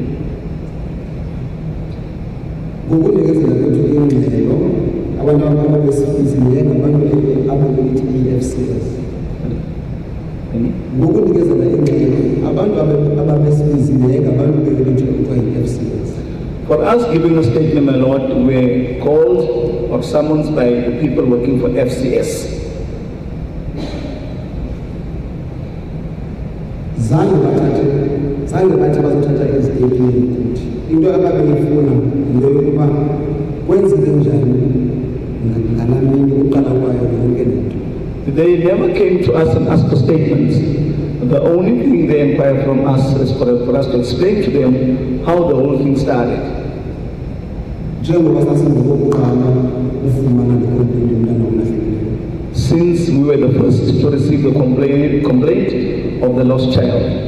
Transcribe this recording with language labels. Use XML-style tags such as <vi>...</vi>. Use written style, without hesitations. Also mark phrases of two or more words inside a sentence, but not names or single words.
<xh>Ngokunikezela kwethu ingxelo abantu ababesifizile ngabantu ababelithi i-FCS. Ngokunikezela ingxelo abantu ababesifizile ngabantu belithi kuthiwa i-FCS.</xh> <en>For us giving a statement, my Lord, we're called or summoned by the people working for FCS.</en> <xh>Zange bathi bazothatha izitetimenti into ababeyifuna yinto yokuba kwenzeke njani ngalamini ukuqala kwayo yonke lento.</xh> <en>They never came to us and asked for statements. The only thing they inquired from us is for us to explain to them how the whole thing started.</en> <xh>Njengoba sasingokuqala ufumana le-complaint yomntana olahlekileyo.</xh> <en>Since we were the first to receive the complaint of the lost child.</en>